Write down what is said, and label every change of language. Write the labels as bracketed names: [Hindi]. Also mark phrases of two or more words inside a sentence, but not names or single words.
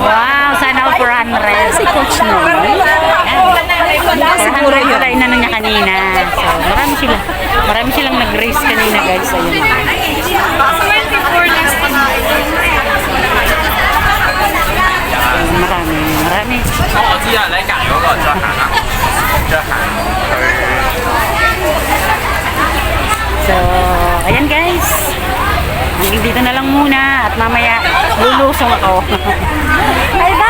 [Filipino] Wow, sana all 400. Si Coach no. Siguro wala inano niya kanina. So, marami silang nag-race kanina guys. Ayun. Marami. [Cantonese] 我知啊，你隔離嗰個再行啦，再行去。 [Filipino] So, ayan guys. Hanggang dito na lang muna at mamaya lulusong ako.